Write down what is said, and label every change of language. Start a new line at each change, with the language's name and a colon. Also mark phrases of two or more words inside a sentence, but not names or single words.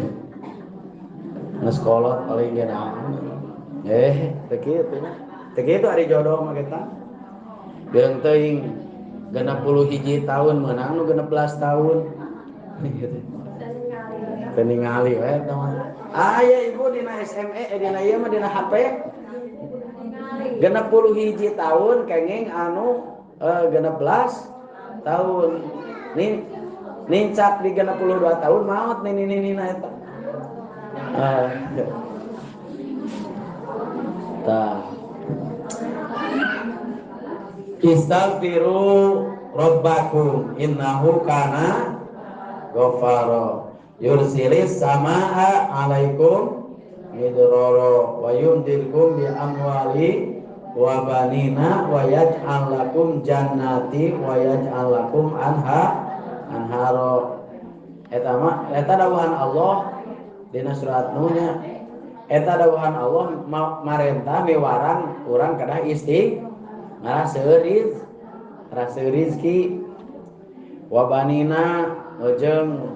Sundanese: paling naon teu kitu nya teu kitu ari jodoh mah kita jeung teuing 61 tahun meunang nu 16 tahun teu ningali we eta mah aya ibu dina SME dina ieu mah dina HP 61 tahun kenging anu 16 tahun nincak di 62 tahun maot nini-nina eta
Arabic: استغفروا ربكم إنه كان غفارا يرسل السماء عليكم مدرارا و ويمددكم بأموال وبنين ويجعل لكم جنات ويجعل لكم أنهارا
Sundanese: eta dawuhan Allah dina surat Nuh nya eta dawuhan Allah marentah miwarang urang kadah ngaraseueur rizki wabanina jeung